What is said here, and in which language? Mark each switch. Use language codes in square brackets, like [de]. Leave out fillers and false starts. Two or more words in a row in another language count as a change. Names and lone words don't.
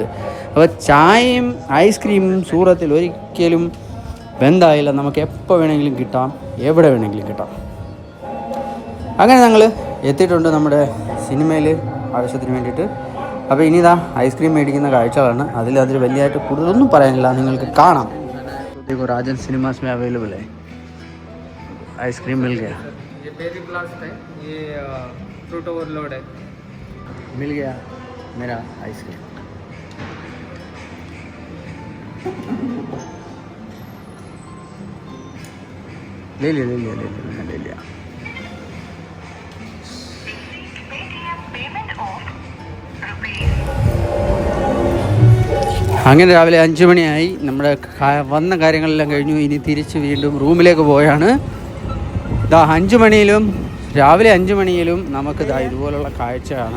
[ml] അപ്പോൾ ചായയും ഐസ്ക്രീമും സൂറത്തിൽ ഒരിക്കലും ബന്ധായില്ല. നമുക്ക് എപ്പോൾ വേണമെങ്കിലും കിട്ടാം, എവിടെ വേണമെങ്കിലും കിട്ടാം. അങ്ങനെ ഞങ്ങൾ എത്തിയിട്ടുണ്ട് നമ്മുടെ സിനിമയിൽ ആവശ്യത്തിന് വേണ്ടിയിട്ട്. അപ്പോൾ ഇനി ഐസ്ക്രീം മേടിക്കുന്ന കാഴ്ചകളാണ്. അതിൽ വലിയതായിട്ട് കൂടുതലൊന്നും പറയാനില്ല, നിങ്ങൾക്ക് കാണാം. [hi] രാജൻ സിനിമാസ് में अवेलेबल है आइसक्रीम मिल गया. ये बेरी ब्लास्ट है, ये फ्रूट ओवरलोड है. मिल गया मेरा आइसक्रीम. ले लिया. [ml] അങ്ങനെ രാവിലെ 5 മണിയായി. നമ്മുടെ വന്ന കാര്യങ്ങളെല്ലാം കഴിഞ്ഞു. ഇനി തിരിച്ച് വീണ്ടും റൂമിലേക്ക് പോയാണ്. 5 മണിയിലും രാവിലെ 5 മണിയിലും നമുക്ക് ഇതുപോലുള്ള കാഴ്ചയാണ്.